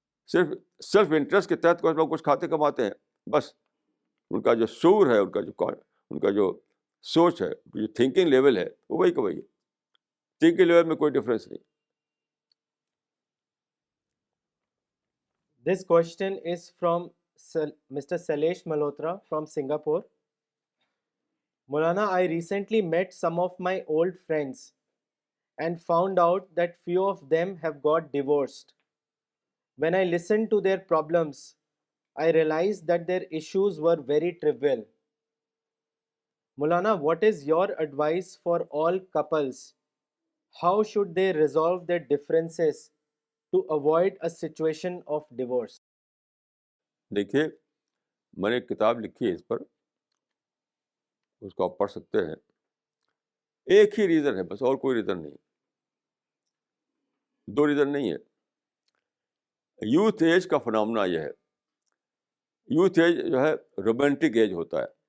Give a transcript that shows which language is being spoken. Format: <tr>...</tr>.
<ur>صرف self interest کے تحت کچھ لوگ کچھ کھاتے کماتے ہیں، بس. ان کا جو شعور ہے، ان کا جو سوچ ہے، جو تھنکنگ لیول ہے وہ وہی کا وہی ہے. تھنکنگ لیول میں کوئی ڈفرینس نہیں.</ur> <en>This question is from Mr. Salesh Malhotra from Singapore. Maulana, I recently met some of my old friends and found out that few of them have got divorced. When I listened to their problems, I realized that their issues were very trivial. Maulana, what is your advice for all couples? How should they resolve their differences to avoid a situation of divorce?</en> <ur>دیکھیے میں نے ایک کتاب لکھی ہے اس پر، اس کو آپ پڑھ سکتے ہیں. ایک ہی ریزن ہے بس، اور کوئی ریزن نہیں، دو ریزن نہیں ہے. یوتھ ایج کا فنامنا یہ ہے، یوتھ ایج جو ہے رومانٹک ایج ہوتا ہے.</ur>